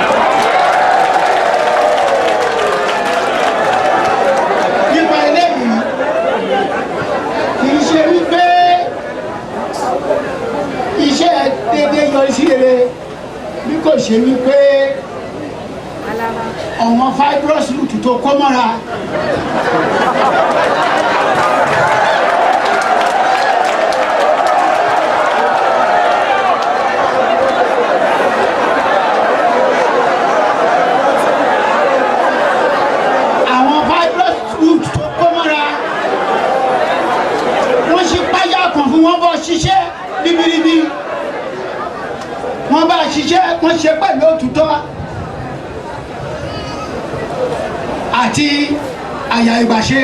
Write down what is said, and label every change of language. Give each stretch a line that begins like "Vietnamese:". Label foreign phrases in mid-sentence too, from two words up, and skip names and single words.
Yoruba: Nípa eléyìí, kì í ṣe wípé iṣẹ́ déédéé yọrí sí rere, bí kò ṣe wípé ọ̀wọ́n
English: fibrous root
Yoruba: tó kó mọ́ra. Àwọn
English: fibrous root
Yoruba: tó kó mọ́ra, wọ́n ṣe páyà kan fún wọn bọ́ ṣiṣẹ́ ribiribi. Wọ́n bá ṣiṣẹ́, wọ́n ṣe pẹ̀lú òtítọ́ àti àyà ìgbàṣe.